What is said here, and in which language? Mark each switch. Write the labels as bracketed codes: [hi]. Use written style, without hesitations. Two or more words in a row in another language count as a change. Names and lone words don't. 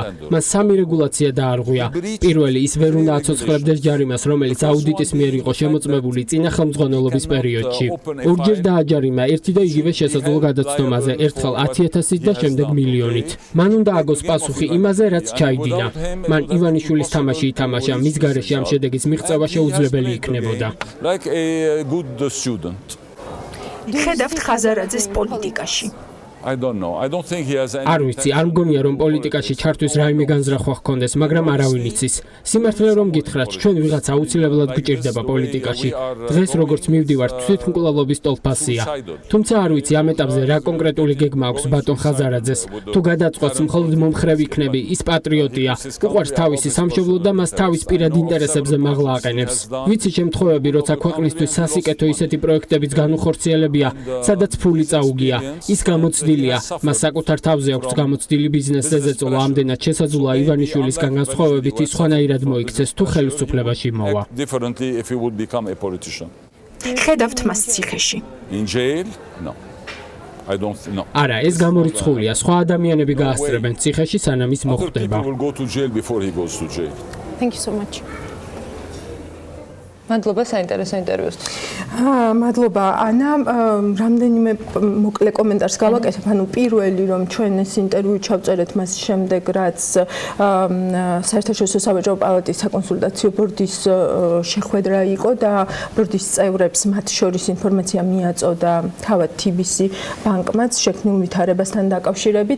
[ka] მან სამი რეგულაცია დაარღვია. პირველი, ის ვერ უნდა აცოცხლებდეს ჯარიმას, რომელიც აუდიტის მიერ იყო შემოწმებული წინა ხელმძღვანელობის პერიოდში. ორჯერ დააჯარიმა ერთი და იგივე შესაძლო გადაცდომაზე, ერთხელ 10,000-ით და შემდეგ მილიონით. მან უნდა აგოს პასუხი იმაზე, რაც ჩაიდინა. მან ივანიშვილის თამაში ითამაშა, მის გარეშე ამ შედეგის მიღწევა შეუძლებელი იქნებოდა. [en] Like a good student. [ka] ხედავთ ხაზარაძეს პოლიტიკაში. [en] I don't know. I don't think he has any. [ka] არ ვიცი, არ მგონია რომ პოლიტიკაში ჩართვის რაიმე განზრახვა ჰქონდეს, მაგრამ არავინ იცის. სიმართლე რომ გითხრათ, ჩვენ ვიღაც აუცილებლად გვჭირდება პოლიტიკაში. დღეს როგორც მივდივართ, თვითმკვლელობის ტოლფასია. თუმცა არ ვიცი ამ ეტაპზე რა კონკრეტული გეგმა აქვს ბატონ ხაზარაძეს. თუ გადაწყვეტს მხოლოდ მომხრევ იქნები, ის პატრიოტია. უყვარს თავისი სამშობლო და მას თავის პირად ინტერესებზე მაღლა აყენებს. ვიცი შემთხვევები, როცა ქვეყნისთვის სასიკეთო ისეთი პროექტებიც განუხორციელებია, სადაც ფული წაუგია. ის გამოცდილია, მას საკუთარ თავზე აქვს გამოცდილი ბიზნესზე ზეწოლა, ამდენად შესაძლოა ივანიშვილისგან განსხვავებით ის სხვანაირად მოიქცეს, თუ ხელისუფლებაში მოვა. [en] Differently if he would become a politician. [ka] ხედავთ მას ციხეში. [en] In jail? No. I don't know. [ka] არა, ეს გამორიცხულია, სხვა ადამიანები გაასწრებენ ციხეში, სანამ ის მოხდება. [en] People will go to jail before he goes to jail. Thank you so much. [ka] მადლობა საინტერესო ინტერვიუსთვის. მადლობა ანა, რამდენიმე მოკლე კომენტარს გავაკეთებ. ანუ პირველი რომ ჩვენ ეს ინტერვიუ ჩავწერეთ მას შემდეგ, რაც საერთაშორისო საბაჟო პალატის საკონსულტაციო ბორდის შეხვედრა იყო და ბორდის წევრებს მათ შორის ინფორმაცია მიაწოდა თავად TBC ბანკმაც შექმნილ ვითარებასთან დაკავშირებით.